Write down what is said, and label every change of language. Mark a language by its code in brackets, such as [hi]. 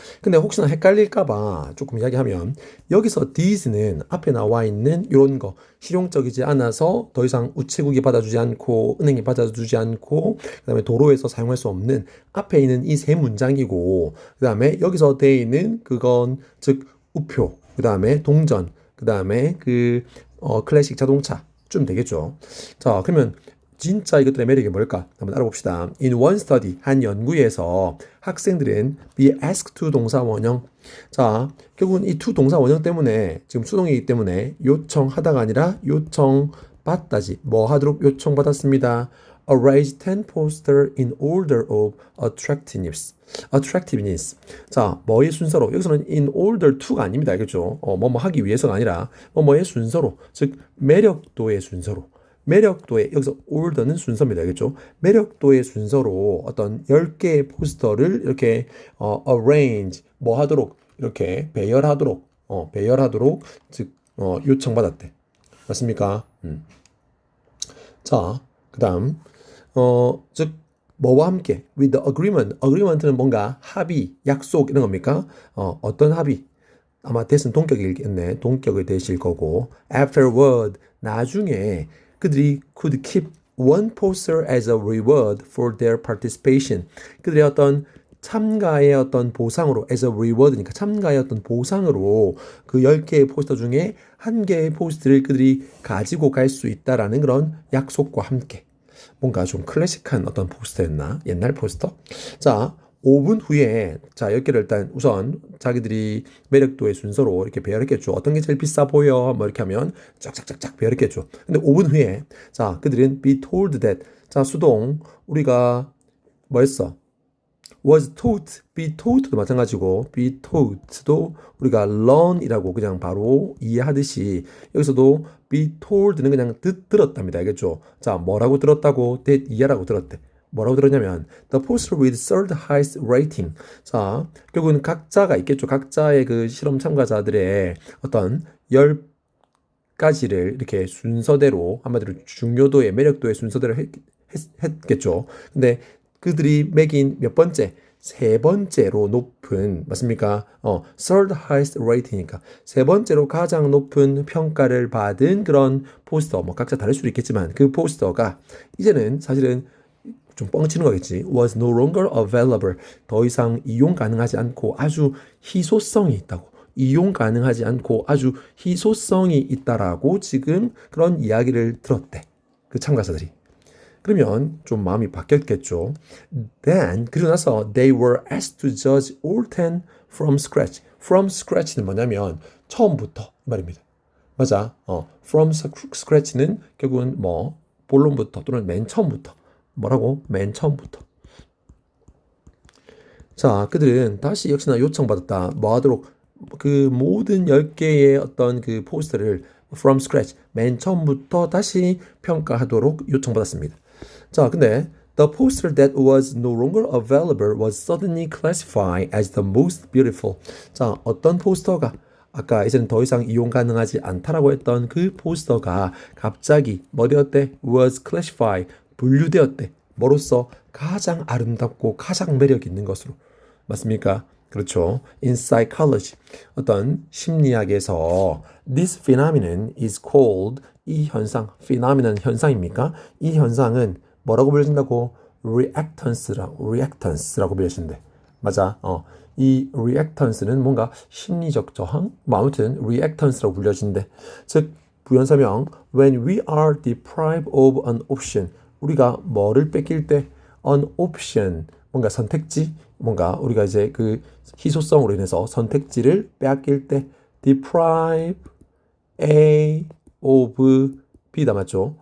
[ko] 근데 혹시나 헷갈릴까봐 조금 이야기하면 여기서 these는 앞에 나와 있는 이런 거 실용적이지 않아서 더 이상 우체국이 받아주지 않고 은행이 받아주지 않고 그다음에 도로에서 사용할 수 없는 앞에 있는 이 세 문장이고 그다음에 여기서 돼 있는 그건 즉 우표 그다음에 동전 그다음에 클래식 자동차쯤 되겠죠. 자, 그러면 진짜 이것들의 매력이 뭘까? 한번 알아봅시다. [en] In one study, [ko] 한 연구에서 학생들은 [en] be asked to [ko] 동사 원형. 자, 결국은 이 to 동사 원형 때문에 지금 수동이기 때문에 요청하다가 아니라 요청받다지. 뭐 하도록 요청받았습니다. [en] Arrange 10 poster in order of attractiveness. [ko] attractiveness. 자, 뭐의 순서로? 여기서는 in order to가 아닙니다. 알겠죠? 뭐뭐 하기 위해서가 아니라 뭐뭐의 순서로. 즉, 매력도의 순서로. 매력도의 여기서 order는 순서입니다. 알겠죠? 매력도의 순서로 어떤 10개의 포스터를 이렇게 arrange 뭐 하도록 이렇게 배열하도록 즉 요청받았대. 맞습니까? 자, 그다음 즉 뭐와 함께 with the agreement는 뭔가 합의, 약속 이런 겁니까? 어떤 합의? 아마 that은 동격이겠네. 동격을 대실 거고 [en] afterward [ko] 나중에 그들이 [en] could keep one poster as a reward for their participation. [ko] 그들의 어떤 참가의 어떤 보상으로 as a reward니까 참가의 어떤 보상으로 그 10개의 포스터 중에 한 개의 포스트를 그들이 가지고 갈 수 있다라는 그런 약속과 함께 뭔가 좀 클래식한 어떤 포스터였나? 옛날 포스터? 자, 5분 후에 자 10개를 일단 우선 자기들이 매력도의 순서로 이렇게 배열했겠죠. 어떤 게 제일 비싸 보여? 뭐 이렇게 하면 쫙쫙쫙쫙 배열했겠죠. 근데 5분 후에 자 그들은 [en] be told that [ko] 자 수동 우리가 뭐 했어? was taught, be taught도 마찬가지고 be taught도 우리가 learn이라고 그냥 바로 이해하듯이 여기서도 be told는 그냥 들었답니다. 알겠죠? 자 뭐라고 들었다고? that 이해라고 들었대. 뭐라고 들었냐면 [en] the poster with third highest rating. [ko] 자 결국은 각자가 있겠죠. 각자의 그 실험 참가자들의 어떤 10가지를 이렇게 순서대로 한마디로 중요도의 매력도의 순서대로 했겠죠. 근데 그들이 매긴 몇 번째? 세 번째로 높은 맞습니까? [en] third highest rating [ko] 이니까 세 번째로 가장 높은 평가를 받은 그런 포스터 뭐 각자 다를 수도 있겠지만 그 포스터가 이제는 사실은 좀 뻥치는 거겠지. [en] was no longer available. [ko] 더 이상 이용 가능하지 않고 아주 희소성이 있다고. 이용 가능하지 않고 아주 희소성이 있다라고 지금 그런 이야기를 들었대. 그 참가자들이. 그러면 좀 마음이 바뀌었겠죠. [en] Then [ko] 그리고 나서 [en] they were asked to judge all 10 from scratch. [ko] From scratch는 뭐냐면 처음부터 말입니다. 맞아. from scratch는 결국은 뭐 본론부터 또는 맨 처음부터. 뭐라고? 맨 처음부터. 자, 그들은 다시 역시나 요청받았다. 뭐 하도록 그 모든 10개의 어떤 그 포스터를 from scratch, 맨 처음부터 다시 평가하도록 요청받았습니다. [en] 자, 근데 the poster that was no longer available was suddenly classified as the most beautiful. [ko] 자, 어떤 포스터가 아까 이제는 더 이상 이용 가능하지 않다라고 했던 그 포스터가 갑자기 뭐 되었대? was classified, 분류되었대. 뭐로써? 가장 아름답고 가장 매력 있는 것으로. 맞습니까? 그렇죠. [en] In psychology, [ko] 어떤 심리학에서 [en] this phenomenon is called [ko] 이 현상, [en] phenomenon 현상입니까? [ko] 이 현상은 뭐라고 불려진다고? reactance라고 불려진대. 맞아. 이 reactance는 뭔가 심리적 저항? 뭐 아무튼 reactance라고 불려진대. 즉 부연설명 [en] when we are deprived of an option [ko] 우리가 뭐를 뺏길 때 an option 뭔가 선택지 뭔가 우리가 이제 그 희소성으로 인해서 선택지를 빼앗길 때 deprive A of B다 맞죠?